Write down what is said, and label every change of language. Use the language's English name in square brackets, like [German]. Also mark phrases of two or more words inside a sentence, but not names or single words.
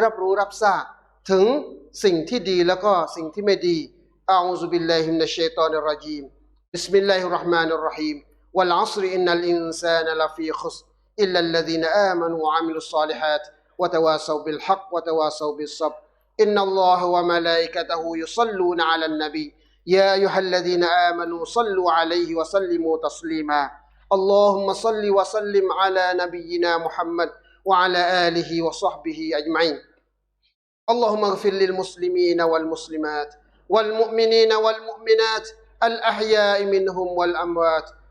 [Thai] รับรู้รับทราบถึงสิ่งที่ดีแล้วก็สิ่งที่ไม่ดี [Arabic] أعوذ بالله من الشيطان الر جيم بسم الله الرحمن الرحيم والعصر إن الإنسان لفي خسر إلا الذين آمنوا وعملوا الصالحات وتواصوا بالحق وتواصوا بالصبر إن الله وملائكته يصلون على النبي يا أيها الذين آمنوا صلوا عليه وسلموا تسليما اللهم صل وسلم على نبينا محمد وعلى آله وصحبه أجمعين اللهم اغفر للمسلمين والمسلمات والمؤمنين والمؤمنات الأحياء منهم والأموات